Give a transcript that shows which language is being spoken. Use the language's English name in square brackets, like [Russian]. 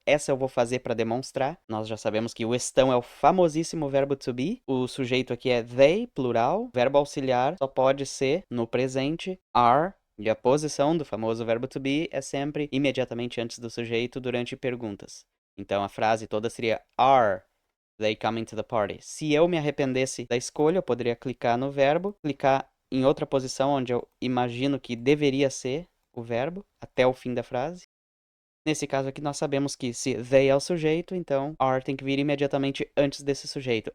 [Portuguese] Essa eu vou fazer para demonstrar. Nós já sabemos que o estão é o famosíssimo verbo to be. O sujeito aqui é they, plural. Verbo auxiliar só pode ser no presente, are. E a posição do famoso verbo to be é sempre imediatamente antes do sujeito durante perguntas. Então a frase toda seria [English] are they coming to the party. [Portuguese] Se eu me arrependesse da escolha, eu poderia clicar no verbo, clicar em outra posição onde eu imagino que deveria ser o verbo até o fim da frase. Nesse caso aqui, nós sabemos que se they é o sujeito, então are tem que vir imediatamente antes desse sujeito.